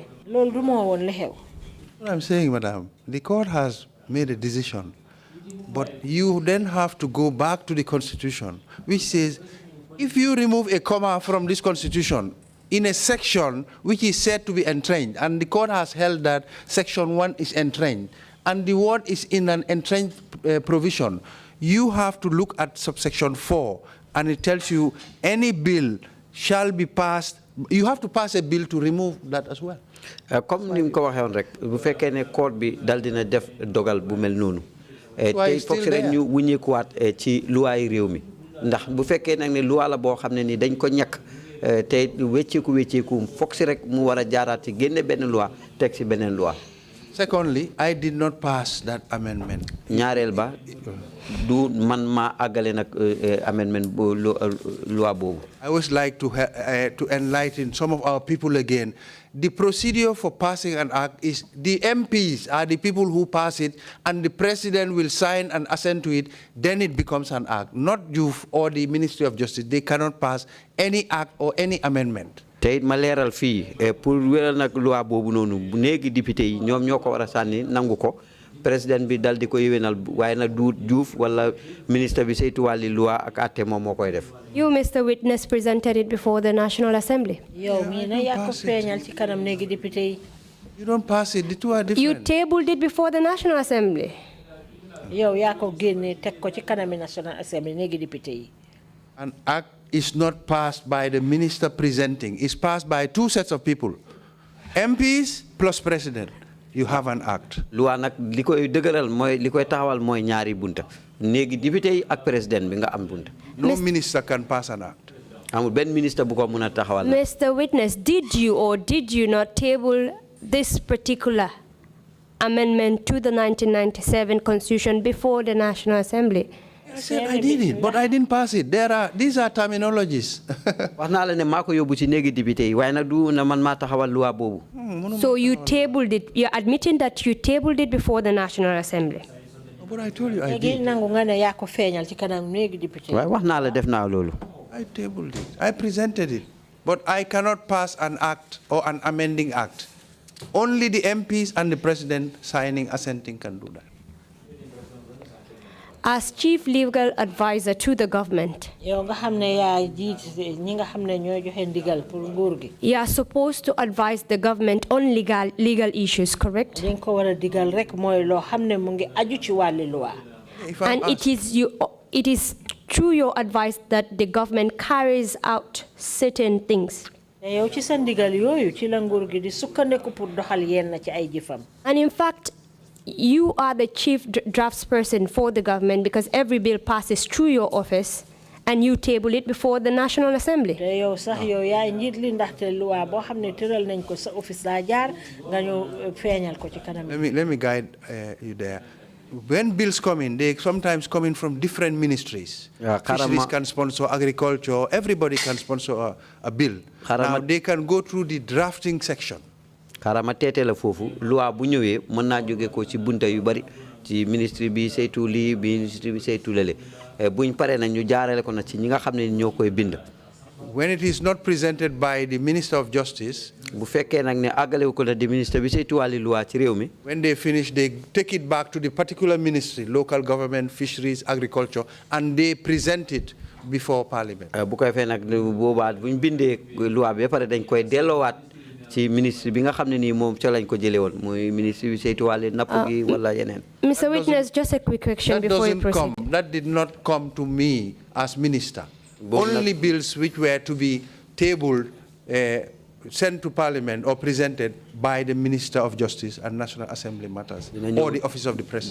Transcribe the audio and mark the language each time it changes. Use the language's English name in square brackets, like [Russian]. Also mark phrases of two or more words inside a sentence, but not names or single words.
[English] What I'm saying, Madam, the court has made a decision, but you then have to go back to the Constitution, which says if you remove a comma from this Constitution, in a section which is said to be entrenched, and the court has held that section 1 is entrenched, and the word is in an entrenched provision, you have to look at subsection 4, and it tells you any bill shall be passed. You have to pass a bill to remove that as well. [Wolof] Comme ni ko waxee woon rek bu fekkee ne court bi dal dina def dogal bu mel noonu tey foog si rek ñu wuñeekuwaat ci loi yi réew mi ndax bu fekkee nag ne loi la boo xam ne ni dañ ko ñàkk te wecceeku foog si rek mu war a jaaraat ci génne benn loi teg si beneen loi. [English] Secondly, I did not pass that amendment. [Wolof] ñaareel ba du man maa àggale nag amendment loi boobu. [English] I would like to enlighten some of our people again. The procedure for passing an act is the MPs are the people who pass it, and the president will sign and assent to it, then it becomes an act. Not you or the Ministry of Justice. They cannot pass any act or any amendment. [Wolof] Tey ma leeral fii pour wéral nag loi boobu noonu bu néegi député yi ñoom ñoo ko war a sànni nangu ko président bi dal di ko yéwénal waaye nag du Diouf wala ministre bi saytu wàlli loi ak àtte moom moo koy def. [English] You, Mr. Witness, presented it before the National Assembly. [Wolof] Yow mii na yaa ko feeñal ci kanam néegi député yi. [English] You don't pass it. The two are different. You tabled it before the National Assembly. [Wolof] Yow yaa ko génne teg ko ci kanami [English] National Assembly [Wolof] néegi député yi. [English] An act is not passed by the minister presenting. It's passed by two sets of people, MPs plus president. You have an act. [Wolof] Loi nag li koy dëgëral mooy li koy taxawal mooy ñaari bunta néegi député yi ak président bi nga am bunta. [English] No minister can pass an act. [Wolof] amul benn ministre bu ko mën a taxawal. [English] Mr. Witness, did you or did you not table this particular amendment to the 1997 Constitution before the National Assembly? I said I did it, but I didn't pass it. These are terminologies. [Wolof] wax naa la ne maa ko yóbbu ci néegi député yi waaye nag du na man maa taxawal loi boobu. [English] So you tabled it. You're admitting that you tabled it before the National Assembly. But I told you I [Wolof] léegi [English] did. [Wolof] nangu nga ne yaa ko feeñal ci kanam néegi député yi. waaye wax naa la def naa loolu. [English] I tabled it. I presented it. But I cannot pass an act or an amending act. Only the MPs and the president signing, assenting can do that. As chief legal advisor to the government, [Wolof] yow nga xam ne yaa jiit ñi nga xam ne ñooy joxe ndigal pour nguur gi. [English] you are supposed to advise the government on legal issues, correct? [Wolof] dañ ko war a digal rek mooy loo xam ne mu ngi aju ci wàlli loi. [English] And it is through your advice that the government carries out certain things. [Wolof] yow ci sa ndigal yooyu ci la nguur gi di sukkandiku pour doxal yenn ci ay jëfam. [English] And in fact, you are the chief draftsperson for the government because every bill passes through your office and you table it before the National Assembly. [Wolof] te yow sax yow yaay njiit li ndaxte loi boo xam ne tëral nañ ko sa office daa jaar nga ñëw feeñal ko ci kanam. [English] Let me guide you there. When bills come in, they sometimes come in from different ministries. Fisheries can sponsor agriculture. Everybody can sponsor a bill. Now they can go through the drafting section. [Wolof] Karama tete la fofu loi bu ñëwee mën naa jóge ko ci bunta yu bari ci ministre bi saytu lii ministre bi saytu lele buñ paree nag ñu jaarale ko nag ci ñi nga xam ne ñoo koy bind. [English] When it is not presented by the Minister of Justice, [Wolof] bu fekkee nag ne àggalewu ko la di ministre bi saytu wàlli loi ci réew mi. [English] when they finish, they take it back to the particular ministry, local government, fisheries, agriculture, and they present it before Parliament. [Wolof] bu koy fee nag boobaa buñ bindee loi bi ba pare dañ koy delloowaat ci ministre bi nga xam ne nii moom ca lañ ko jëlee woon mooy ministre bi saytu wàlli napp gi wala yeneen. [English] Mr. Witness, just a quick question before you proceed. That did not come to me as minister. Only bills which were to be tabled, sent to Parliament or presented by the Minister of Justice and National Assembly Matters or the Office of the President.